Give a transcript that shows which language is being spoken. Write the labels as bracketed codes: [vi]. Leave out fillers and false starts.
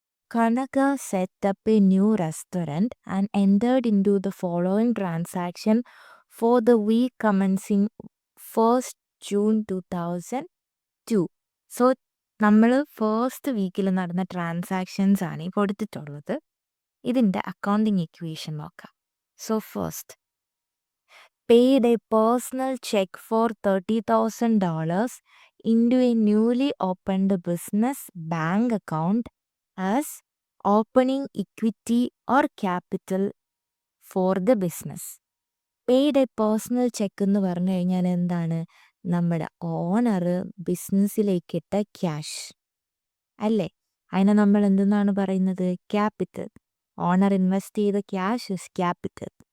[en] Kanaka set up a new restaurant and entered into the following transaction for the week commencing 1st June 2002. [ml] So നമ്മൾ first വീക്കിൽ നടന്ന transactions ആണ് ഈ കൊടുത്തിട്ടുള്ളത്. ഇതിൻ്റെ accounting equation നോക്കാം. [en] So first, paid a personal check for $30,000 into a newly opened business bank account as opening equity or capital for the business. Paid a personal check [ml] എന്ന് പറഞ്ഞു കഴിഞ്ഞാൽ എന്താണ്, നമ്മുടെ ഓണർ ബിസിനസ്സിലേക്ക് ഇട്ട ക്യാഷ് അല്ലേ. അതിനെ നമ്മൾ എന്തെന്നാണ് പറയുന്നത്, ക്യാപിറ്റൽ. ഓണർ ഇൻവെസ്റ്റ് ചെയ്ത ക്യാഷ് ഇസ് ക്യാപിറ്റൽ.